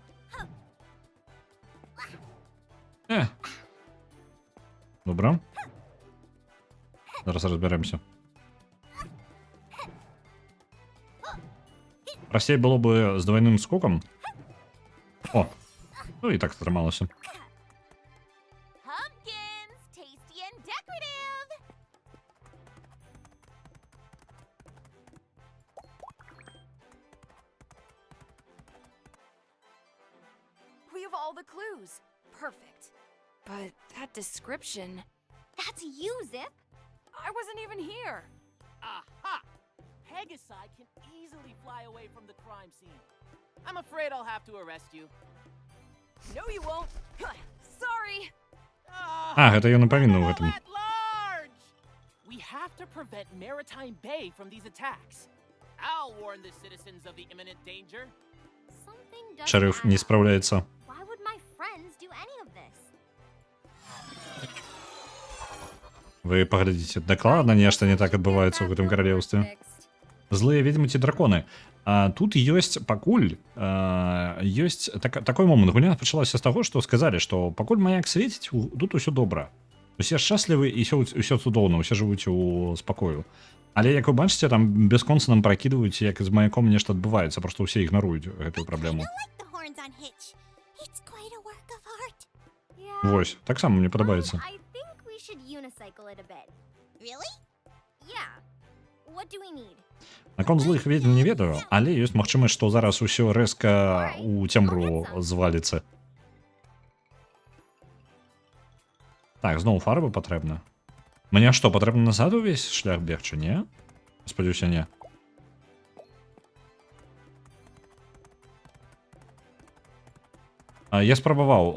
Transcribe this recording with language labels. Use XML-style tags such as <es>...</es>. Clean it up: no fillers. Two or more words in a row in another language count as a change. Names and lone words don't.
<be>Добра. Зараз разбярэмся. Прасцей было бы з двойным скокам. О, ну і так атрымалася.</be> <en>Pumpkins, tasty and decorative. We have all the clues. Perfect. But that description... That's you, Zip. I wasn't even here. Aha! Pegasi can easily fly away from the crime scene. I'm afraid I'll have to arrest you. No, you won't. Sorry.</en> <be>А, гэта ён і павінна ў гэтым.</be> <en>At large! We have to to prevent Maritime Bay from these attacks. I'll warn the citizens of the imminent danger. Something doesn't</en> <ru>Шериф</ru> <en>add</en> <ru>не</ru> <en>up.</en> <ru>справляется.</ru> <en>Why would my friends do any of this?</en> <be>Вы паглядзіце, дакладна нешта не так адбываецца ў гэтым каралеўстве. Злыя ведьмы ці драконы. Тут ёсць пакуль ёсць такой момант. Гульня пачалася з таго, што сказалі, што пакуль маяк свеціць, тут усё добра. Усе шчаслівы і ўсё цудоўна, усе жывуць у спакою. Але як вы бачыце, там бясконца нам пракідваюць, як з маяком нешта адбываецца, проста ўсе ігнаруюць гэтую праблему.</be> <en>The horns on Hitch. It's quite a work of art. Yeah.</en> <be>Вось, таксама мне падабаецца.</be> <en>I think we should unicycle it a bit. Really? Yeah. What do we need?</en> <be>Наконт злых ведьм не ведаю, але ёсць магчымасць, што зараз усё рэзка ў цемру зваліцца. Так, зноў фарба патрэбна. Мне што, патрэбна назад увесь шлях бегчы, не? Спадзяюся, не. Я спрабаваў.</be>